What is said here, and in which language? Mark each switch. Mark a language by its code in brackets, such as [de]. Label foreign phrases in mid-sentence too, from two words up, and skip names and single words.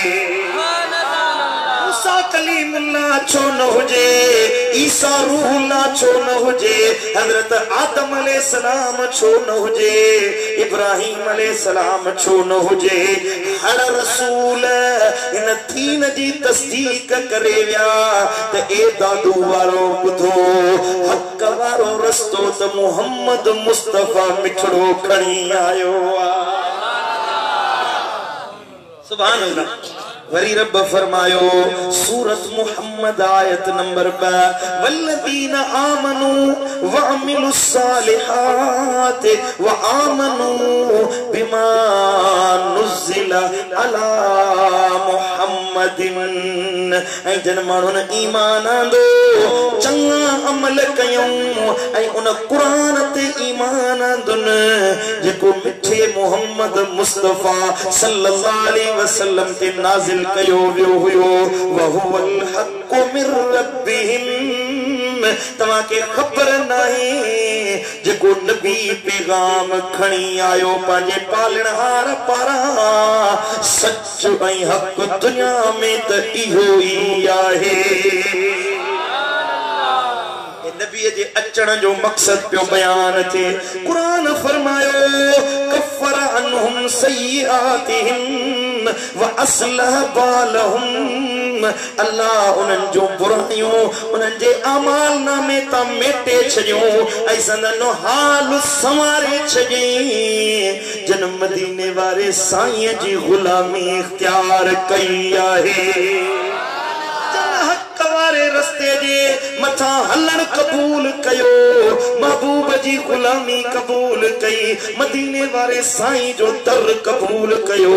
[sd] मूसा कलीमुल्लाह छो न हुजे, ईसा रूहुल्लाह छो न हुजे, हजरत आदम अलैहिस्सलाम छो न हुजे, इब्राहिम अलैहिस्सलाम छो न हुजे, हर रसूल इन तीन जी तस्दीक करे विया त ए दादू वारो ॿुधो हक वारो रस्तो त मुहम्मद मुस्तफा मिठड़ो खणी आयो आहे। [ar] سبحان الله. [sd] वरी रब फरमायो सूरत मुहम्मद आयत नंबर 2 [ar] والذين آمنوا وعملوا الصالحات وآمنوا بما نزل على محمد [sd] ऐ जन माण्हुन ईमान आंदो चंगा अमल कयूं ऐं उन कुरान ते ईमान आंदुन जेको मिठे मुहम्मद मुस्तफा [ar] صلى الله عليه وسلم [sd] ते नाज़िल कयो वियो हुयो [ar] وهو الحق من ربهم. [sd] तवा के खबर नहीं जेको नबी पैगाम खणी आयो पांजे पालणहार पारां सच ऐं हक़ दुनिया में त इहो ई आहे। नबी जे अचण जो मकसद पियो बयान थे। कुरान फरमायो [ar] كفر عنهم سيئاتهم وأصلح بالهم. [sd] अल्लाह उन्हनि जो बुराइयूं उन्हनि जे अमाल नामे तां मेटे छॾियूं ऐं संदन हाल संवारे छॾियईं। जन मदीने वारे साईं जी गुलामी इख्तियार कई आहे। रस्ते जे मथा हलण कबूल कयो महबूब जी गुलामी कबूल कई मदीने वारे साईं जो दर कबूल कयो।